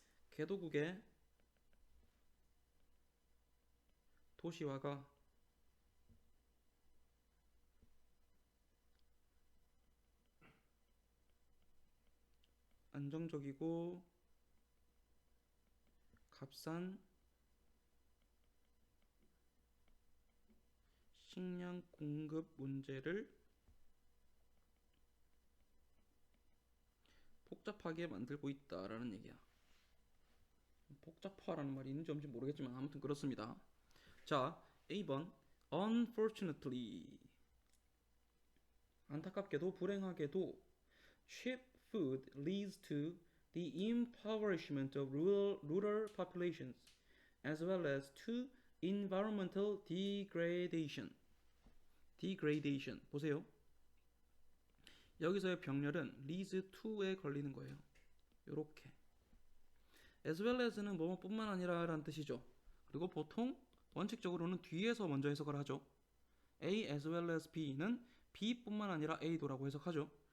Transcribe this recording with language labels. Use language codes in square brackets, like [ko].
[ko] 개도국의 도시화가 안정적이고 값싼 식량 공급 문제를 복잡하게 만들고 있다라는 얘기야. 복잡화라는 말이 있는지 없는지 모르겠지만 아무튼 그렇습니다. [en] 자, A번 Unfortunately, [ko] 안타깝게도 불행하게도 [en] cheap food leads to the impoverishment of rural populations as well as to environmental degradation. [ko] degradation 보세요. 여기서의 병렬은 leads to에 걸리는 거예요. 요렇게 as well as는 뭐뭐뿐만 아니라 라는 뜻이죠. 그리고 보통 원칙적으로는 뒤에서 먼저 해석을 하죠. A as well as B는 B뿐만 아니라 A도라고 해석하죠.